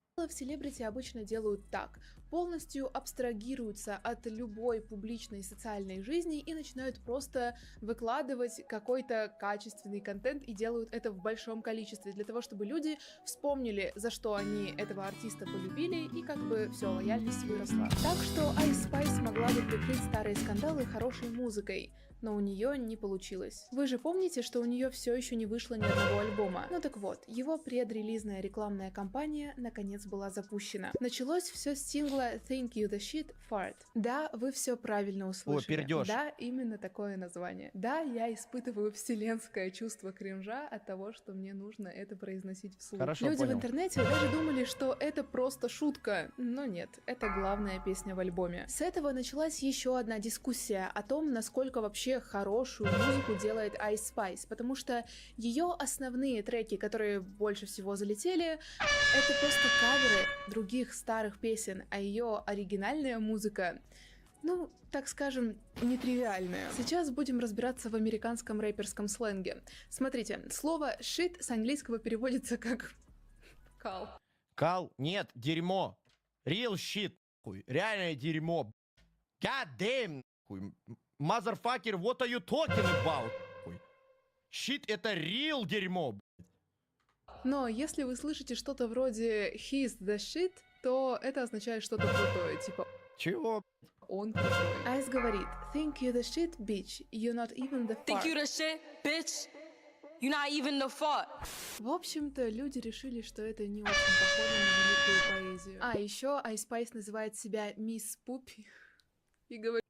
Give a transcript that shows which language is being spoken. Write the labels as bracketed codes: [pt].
[ru] В селебрити обычно делают так. Полностью абстрагируются от любой публичной социальной жизни и начинают просто выкладывать какой-то качественный контент и делают это в большом количестве, для того, чтобы люди вспомнили, за что они этого артиста полюбили, и как бы все, лояльность выросла. Так что Ice Spice могла бы прикрыть старые скандалы хорошей музыкой, но у нее не получилось. Вы же помните, что у нее все еще не вышло ни одного альбома? Ну так вот, его предрелизная рекламная кампания наконец была запущена. Началось все с сингла Thank You The Shit Fart. Да, вы все правильно услышали. О, пердёж. Да, именно такое название. Да, я испытываю вселенское чувство кринжа от того, что мне нужно это произносить вслух. Хорошо, Люди понял. в интернете даже думали, что это просто шутка, но нет, это главная песня в альбоме. С этого началась еще одна дискуссия о том, насколько вообще хорошую музыку делает Ice Spice, потому что ее основные треки, которые больше всего залетели, это просто каверы других старых песен, а ее оригинальная музыка, так скажем, нетривиальная. Сейчас будем разбираться в американском рэперском сленге. Смотрите, слово shit с английского переводится как кал. Кал? Нет, дерьмо. [en] Real shit, хуй. [ru] Реальное дерьмо. [en] God damn, хуй. Motherfucker, what are you talking about? Хуй. [ru] Shit это real дерьмо. Но если вы слышите что-то вроде he's the shit, то это означает что-то крутое, типа чего? Он крутой. [en] Айс говорит, think you the shit, bitch, you're not even the fart. Think you the shit, bitch, you're not even the fart. [ru] В общем-то, люди решили, что это не очень похоже на великую поэзию. А еще Ice Spice называет себя мисс Пупи и говорит...